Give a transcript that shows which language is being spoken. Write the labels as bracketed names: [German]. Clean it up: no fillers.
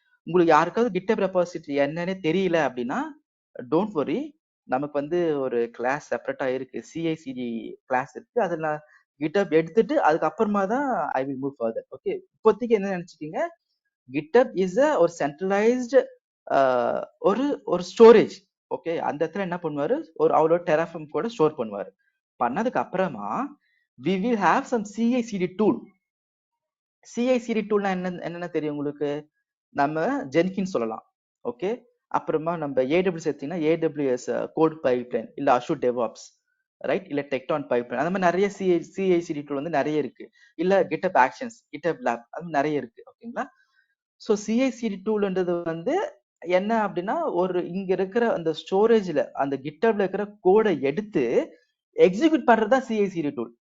[Tamil] உங்களுக்கு யாருக்காவது GitHub repository என்னன்னே தெரியல அப்படின்னா [English] don't worry, [Tamil] நமக்கு வந்து ஒரு கிளாஸ் செப்பரேட்டா இருக்கு, CI/CD கிளாஸ் இருக்கு. அதுல நான் GitHub எடுத்துட்டு அதுக்கப்புறமா தான் [English] I will move further. [Tamil] Okay, இப்போதைக்கு என்ன நினைச்சுக்கீங்க, GitHub இஸ் ஒரு சென்ட்ரலைஸ்டு ஒரு ஒரு ஸ்டோரேஜ். ஓகே, அந்த இடத்துல என்ன பண்ணுவாரு, ஒரு அவரோட டெராஃபார்ம் கூட ஸ்டோர் பண்ணுவாரு. பண்ணதுக்கு அப்புறமா [English] we will have some CI/CD tool. [Tamil] CI/CD டூல்னா என்னென்ன தெரியும் உங்களுக்கு, நம்ம ஜென்கின் சொல்லலாம். ஓகே, அப்புறமா நம்ம ஏடபிள்யூஎஸ் எடுத்தீங்கன்னா ஏடபிள்யூஎஸ் கோட் பைப்லைன், இல்ல அஷூர் டெவாப்ஸ், ரைட், இல்ல டெக்டான் பைப்லைன், அந்த மாதிரி நிறைய CI/CD டூல் வந்து நிறைய இருக்கு. இல்ல GitHub ஆக்ஷன்ஸ், GitHub லேப், அது நிறைய இருக்கு. ஓகேங்களா. ஸோ CI/CD டூல்ன்றது வந்து என்ன அப்படின்னா, ஒரு இங்க இருக்கிற அந்த ஸ்டோரேஜ்ல அந்த GitHubல இருக்கிற கோடை எடுத்து எக்ஸிக்யூட் பண்றதுதான் CI/CD டூல்.